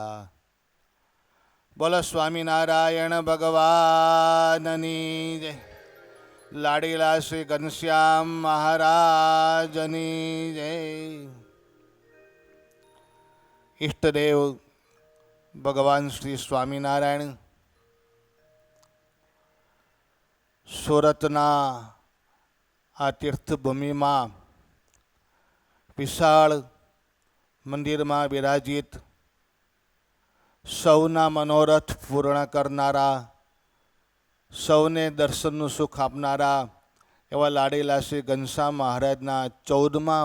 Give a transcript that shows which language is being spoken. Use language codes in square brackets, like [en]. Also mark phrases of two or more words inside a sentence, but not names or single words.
[gu] બોલો સ્વામીનારાયણ ભગવાનની જય। લાડીલા શ્રી ઘનશ્યામ મહારાજની જય। ઇષ્ટદેવ ભગવાન શ્રી સ્વામીનારાયણ સુરતના આ તીર્થભૂમિમાં વિશાળ મંદિરમાં બિરાજિત સૌના મનોરથ પૂર્ણ કરનારા, સૌને દર્શનનું સુખ આપનારા એવા લાડીલા શ્રી ઘનશ્યામ મહારાજના 14મા